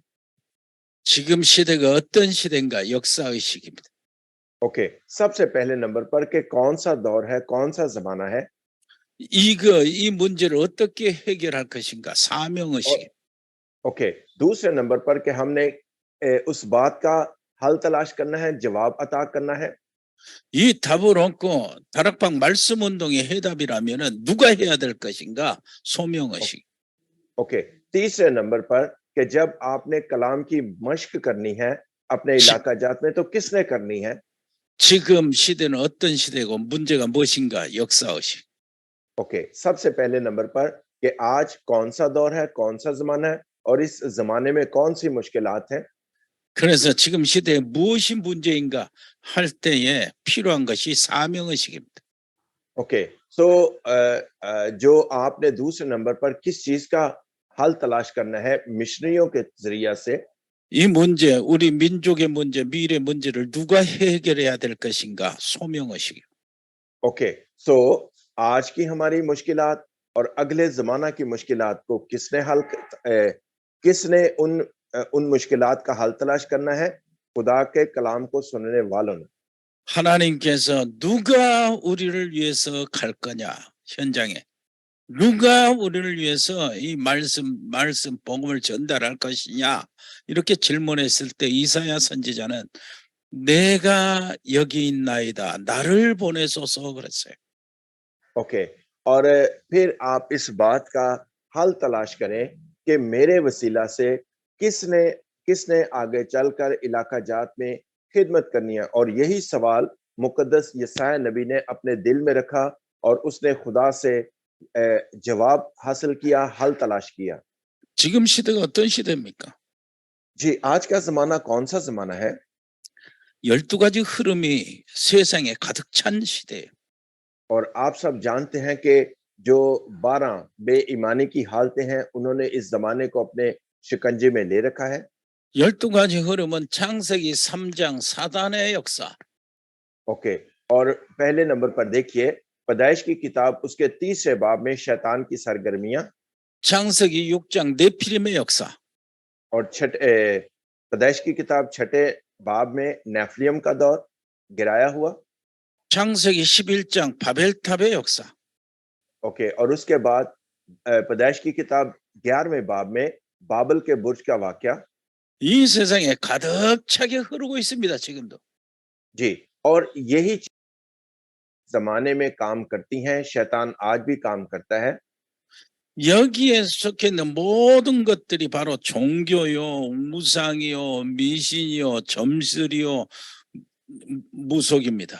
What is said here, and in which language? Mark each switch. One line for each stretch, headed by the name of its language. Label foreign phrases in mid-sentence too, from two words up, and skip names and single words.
Korean: 지금 시대가 어떤 시대인가? 역사의식입니다.
Urdu: اوکے، سب سے پہلے نمبر پر کہ کون سا دور ہے، کون سا زمانہ ہے
Korean: 이 문제를 어떻게 해결할 것인가? 사명의식.
Urdu: اوکے، دوسرے نمبر پر کہ ہم نے اس بات کا حل تلاش کرنا ہے، جواب عطا کرنا ہے.
Korean: 이 답을 얻고 다락방 말씀 운동의 해답이라면은 누가 해야 될 것인가? 소명의식.
Urdu: اوکے، تیسرے نمبر پر کہ جب آپ نے کلام کی مشق کرنی ہے اپنے علاقہ جات میں تو کس نے کرنی ہے.
Korean: 지금 시대는 어떤 시대고 문제가 무엇인가? 역사의식.
Urdu: اوکے، سب سے پہلے نمبر پر کہ آج کون سا دور ہے، کون سا زمانہ ہے اور اس زمانے میں کون سی مشکلات ہیں.
Korean: 그래서 지금 시대에 무엇이 문제인가 할 때에 필요한 것이 사명의식입니다.
Urdu: اوکے، سو جو آپ نے دوسرے نمبر پر کس چیز کا حل تلاش کرنا ہے مشنریوں کے ذریعہ سے,
Korean: 이 문제, 우리 민족의 문제, 미래 문제를 누가 해결해야 될 것인가? 소명의식.
Urdu: اوکے، سو آج کی ہماری مشکلات اور اگلے زمانہ کی مشکلات کو کس نے ان مشکلات کا حل تلاش کرنا ہے. خدا کے کلام کو سننے والوں نے.
Korean: 하나님께서 누가 우리를 위해서 갈 거냐? 현장에. 누가 우리를 위해서 이 말씀 복음을 전달할 것이냐? 이렇게 질문했을 때 이사야 선지자는 내가 여기 있나이다. 나를 보내소서 그랬어요.
Urdu: اوکے، اور پھر آپ اس بات کا حل تلاش کریں کہ میرے وسیلہ سے کس نے کس نے آگے چل کر علاقہ جات میں خدمت کرنی ہے. اور یہی سوال مقدس یسعیاہ نبی نے اپنے دل میں رکھا اور اس نے خدا سے جواب حاصل کیا، حل تلاش کیا.
Korean: 지금 시대가 어떤 시대입니까?
Urdu: جی، آج کا زمانہ کون سا زمانہ ہے.
Korean: 12가지 흐름이 세상에 가득 찬 시대예요.
Urdu: اور آپ سب جانتے ہیں کہ جو 12 بے ایمانی کی حالتیں ہیں انہوں نے اس زمانے کو اپنے شکنجے میں لے رکھا ہے.
Korean: 12가지 흐름은 창세기 3장 사단의 역사.
Urdu: اوکے، اور پہلے نمبر پر دیکھیے پیدائش کی کتاب اس کے 30ویں باب میں شیطان کی سرگرمیاں,
Korean: 창세기 6장 네피림의 역사.
Urdu: اور پیدائش کی کتاب چھٹے باب میں نفیلیم کا دور گرایا ہوا.
Korean: 창세기 11장 바벨탑의 역사.
Urdu: اوکے، اور اس کے بعد پیدائش کی کتاب 11ویں باب میں بابل کے برج کا واقعہ.
Korean: 이 세상에 가득 차게 흐르고 있습니다. 지금도.
Urdu: جی، اور یہی زمانے میں کام کرتی ہیں، شیطان آج بھی کام کرتا ہے.
Korean: 여기에 속해 있는 모든 것들이 바로 종교요, 무상이요, 미신이요, 점술이요, 무속입니다.